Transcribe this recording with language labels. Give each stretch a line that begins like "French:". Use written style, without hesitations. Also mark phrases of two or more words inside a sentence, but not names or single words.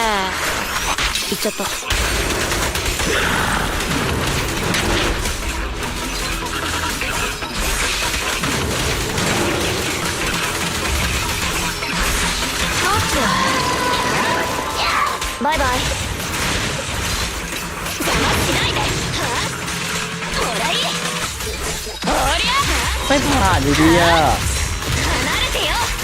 Japanese: 行っちゃった。バイバイ。邪魔しないで。ほらいい。おりゃ。
Thai: ไม่ผ่านอยู่ดีอ่ะ
Japanese: 離れてよ。